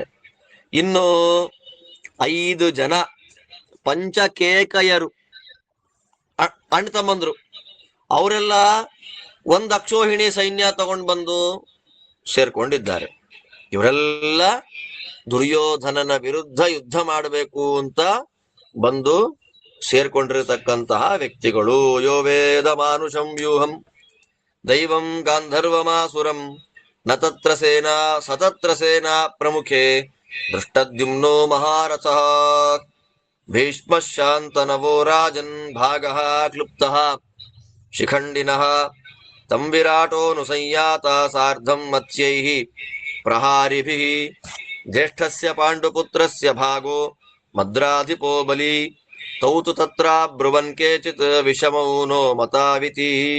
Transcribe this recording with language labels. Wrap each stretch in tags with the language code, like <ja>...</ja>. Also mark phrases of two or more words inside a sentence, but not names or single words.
<kn>ಇನ್ನು 5 ಜನ ಪಂಚಕೇಕಯರು ಅಣ್ಣ ತಮ್ಮಂದ್ರು, ಅವರೆಲ್ಲ 1 ಅಕ್ಷೋಹಿಣಿ ಸೈನ್ಯ ತಗೊಂಡು ಬಂದು ಸೇರ್ಕೊಂಡಿದ್ದಾರೆ. ಇವರೆಲ್ಲ ದುರ್ಯೋಧನನ ವಿರುದ್ಧ ಯುದ್ಧ ಮಾಡಬೇಕು ಅಂತ ಬಂದು ಸೇರ್ಕೊಂಡಿರತಕ್ಕಂತಹ ವ್ಯಕ್ತಿಗಳು.</kn> <sa>ಯೋ ವೇದ ಮಾನುಷಂ ವ್ಯೂಹಂ ದೈವಂ ಗಾಂಧರ್ವಮಾಸುರಂ ನ ತತ್ರ ಸೇನಾ ಸತತ್ರ ಸೇನಾ ಪ್ರಮುಖೆ ದೃಷ್ಟದ್ಯುಮ್ನೋ ಮಹಾರಥಃ ಭೀಷ್ಮ ಶಾಂತನವೋ ರಾಜನ್ ಭಾಗಃ ಕ್ಲುಪ್ತಃ ಶಿಖಂಡಿನಃ ತಂ ವಿರಾಟೋನು ಸಂಯಾತ ಸಾರ್ಧಂ ಮತ್ಸ್ಯೈಃ ಪ್ರಹಾರಿಭಿಃ ಜ್ಯೇಷ್ಠಸ್ಯ ಪಾಂಡುಪುತ್ರಸ್ಯ ಭಾಗೋ ಮದ್ರಾಧಿಪೋ ಬಲಿ ತೌತು ತತ್ರ ಬ್ರುವನ್ ಕೇಚಿತ್ ವಿಷಮೌ ನೋ ಮತಾವಿತಿ.</sa>